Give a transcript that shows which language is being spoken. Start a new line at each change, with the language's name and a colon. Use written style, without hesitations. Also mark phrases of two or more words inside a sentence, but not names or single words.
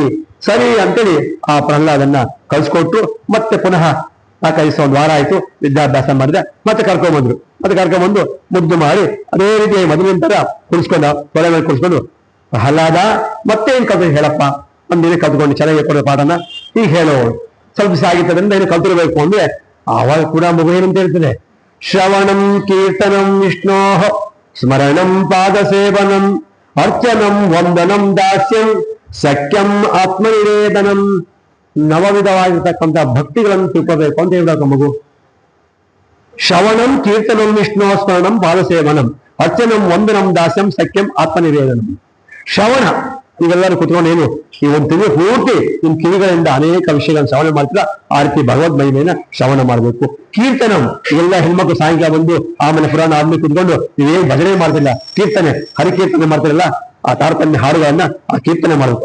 Kannada: ಸರಿ ಅಂತೇಳಿ ಆ ಪ್ರಹ್ಲಾದನ್ನ ಕಳ್ಸಿಕೊಟ್ಟು ಮತ್ತೆ ಪುನಃ ಆ ಕಲಿಸ ಒಂದು ವಾರ ಆಯ್ತು, ವಿದ್ಯಾಭ್ಯಾಸ ಮಾಡಿದೆ, ಮತ್ತೆ ಕರ್ಕೊಂಡ್ಬಂದು ಮುದ್ದು ಮಾಡಿ ಅದೇ ರೀತಿ ಮದುವೆ ತರ ಕುಡಿಸ್ಕೊಂಡ, ತೊಳೆ ಮೇಲೆ ಕುಡಿಸ್ಕೊಂಡು, ಪ್ರಹ್ಲಾದ ಮತ್ತೆ ಏನ್ ಕಲ್ತು ಹೇಳಪ್ಪ, ಒಂದಿನ ಕಲ್ತ್ಕೊಂಡು ಚೆನ್ನಾಗಿ ಕೊಡೋ ಪಾಠನ ಈಗ ಹೇಳೋ, ಸ್ವಲ್ಪ ದಿವಸ ಆಗಿದ್ದರಿಂದ ಏನು ಕಲ್ತಿರ್ಬೇಕು ಅಂದ್ರೆ ಆವಾಗ ಕೂಡ ಮಗು ಏನಂತ ಹೇಳ್ತದೆ,
Sanskrit: ಶ್ರವಣಂ ಕೀರ್ತನಂ ವಿಷ್ಣೋ ಸ್ಮರಣಂ ಪಾದ ಸೇವನಂ ಅರ್ಚನಂ ವಂದನಂ ದಾಸ್ಯಂ ಸಖ್ಯಂ ಆತ್ಮನಿವೇದನಂ.
Kannada: ನವವಿಧವಾಗಿರ್ತಕ್ಕಂಥ ಭಕ್ತಿಗಳನ್ನು ತಿಳ್ಕೋಬೇಕು ಅಂತ ಹೇಳ್ಬೇಕು ಮಗು.
Sanskrit: ಶ್ರವಣಂ ಕೀರ್ತನಂ ವಿಷ್ಣು ಸ್ಮರಣಂ ಪಾದ ಸೇವನಂ ಅರ್ಚನಂ ವಂದನಂ ದಾಸ್ಯಂ ಸಖ್ಯಂ ಆತ್ಮನಿವೇದನಂ.
Kannada: ಶ್ರವಣ, ನೀವೆಲ್ಲರೂ ಕುತ್ಕೊಂಡು ಏನು ಈ ಒಂದು ತಿಂಗಳು ಪೂರ್ತಿ ನಿಮ್ ಕಿವಿಗಳಿಂದ ಅನೇಕ ವಿಷಯಗಳನ್ನು ಶ್ರವಣ ಮಾಡ್ತೀರಾ, ಆ ರೀತಿ ಭಗವದ್ ಮಹಿಮೆಯನ್ನ ಶ್ರವಣ ಮಾಡಬೇಕು. ಕೀರ್ತನಂ, ಇವೆಲ್ಲ ಹೆಣ್ಮಕ್ಳು ಸಾಯಂಕಾಲ ಬಂದು ಆಮೇಲೆ ಪುರಾಣ ಆದ್ಮೇಲೆ ಕುತ್ಕೊಂಡು ನೀವೇನು ಭಜನೆ ಮಾಡ್ತಿಲ್ಲ, ಕೀರ್ತನೆ ಹರಿಕೀರ್ತನೆ ಮಾಡ್ತಿರಲ್ಲ, ಆ ತಾರತಮ್ಯ ಹಾಡುಗಳನ್ನ ಆ ಕೀರ್ತನೆ ಮಾಡಬೇಕು.